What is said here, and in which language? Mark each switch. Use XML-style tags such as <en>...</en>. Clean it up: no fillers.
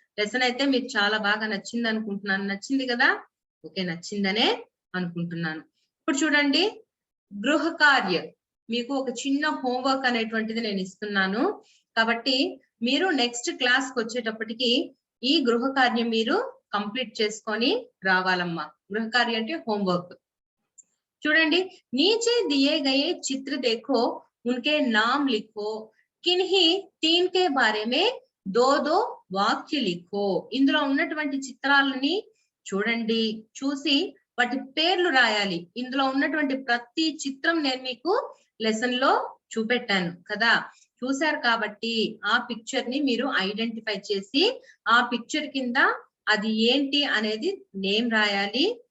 <te>Lesson అయితే మీకు చాలా బాగా నచ్చింది అనుకుంటున్నాను. నచ్చింది కదా? ఓకే, నచ్చిందనే అనుకుంటున్నాను. ఇప్పుడు చూడండి, గృహ కార్య మీకు ఒక చిన్న హోంవర్క్ అనేటువంటిది నేను ఇస్తున్నాను. కాబట్టి మీరు నెక్స్ట్ క్లాస్ కి వచ్చేటప్పటికి ఈ గృహ కార్యం మీరు కంప్లీట్ చేసుకొని రావాలమ్మా. గృహ కార్యం అంటే హోంవర్క్. చూడండి,</te> <hi>नीचे दिए गए चित्र देखो, उनके नाम लिखो, किन्हीं तीन के बारे में दो दो</hi> <te>వాక్య</te> <hi>లిఖో.</hi> <te>ఇందులో ఉన్నటువంటి చిత్రాలని చూడండి, చూసి వాటి పేర్లు రాయాలి. ఇందులో ఉన్నటువంటి ప్రతి చిత్రం నేను మీకు లెసన్ లో చూపెట్టాను కదా. చూశారు కాబట్టి ఆ పిక్చర్ ని మీరు ఐడెంటిఫై చేసి ఆ పిక్చర్ కింద అది ఏంటి అనేది నేమ్ రాయాలి.</te>